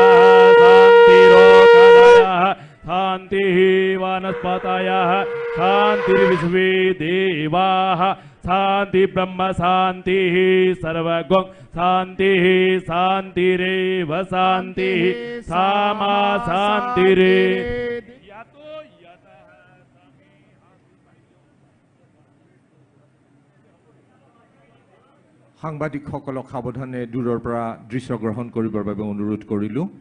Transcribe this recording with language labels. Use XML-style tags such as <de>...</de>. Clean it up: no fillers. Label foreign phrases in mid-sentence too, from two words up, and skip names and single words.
<sa>शांतिरोकदयः शांति वनस्पतयः शांतिर्विश्वे देवाः शांति ब्रह्म शांति सर्वगं शांति शांतिरेव शांति सामा शांतिरे।</sa> <as>সাংবাদিকসকলক সাৱধানে দূৰৰ পৰা দৃশ্য গ্ৰহণ কৰিবৰ বাবে অনুৰোধ কৰিলোঁ।</as>